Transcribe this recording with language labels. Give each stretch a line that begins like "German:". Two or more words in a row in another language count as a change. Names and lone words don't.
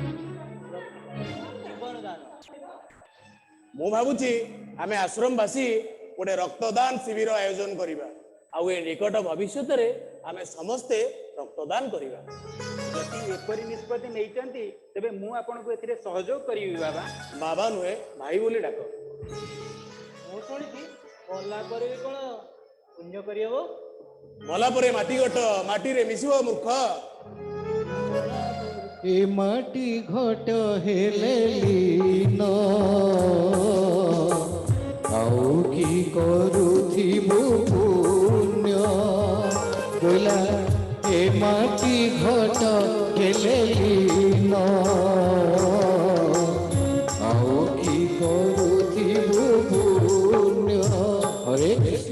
Odia: ଜୀବନ ଦାନ ମୁ ଭାବୁଚି ଆମେ ଆଶ୍ରମବାସୀ ଗୋଟେ ରକ୍ତଦାନ ଶିବିର ଆୟୋଜନ କରିବା ଆଉ ଏ ନିକଟ ଭବିଷ୍ୟ ରେ ଆମେ ସମସ୍ତେ ରକ୍ତଦାନ କରିବା ଯଦି ଏପରି ନିଷ୍ପତ୍ତି ନେଉଚନ୍ତି ତେବେ ମୁ ଆପଣଙ୍କୁ ଏଥିରେ ସହଯୋଗ କରିବି ବାବା ବାବା ନୁହେଁ ଭାଇ ବୋଲି ଡାକ ମୁ ଶୁଣିଛି ବୋଲା କରେ କେଉଁ ପୁଣ୍ୟ କରିବୁ ମଲା ପରେ ମାଟି ଘଟ ମାଟି ରେ ମିଶିବ ମୂର୍ଖ ଏ ମାଟି ଘଟ ହେଲେ ଲୀନ ଆଉ କି କରୁଥିବୁ ପୁଣ୍ୟ ବୋଲା ଏ ମାଟି ଘଟ ହେଲେ ଲୀନ ଆଉ କି କରୁଥିବୁ ପୁଣ୍ୟ ହରେ କୃଷ୍ଣ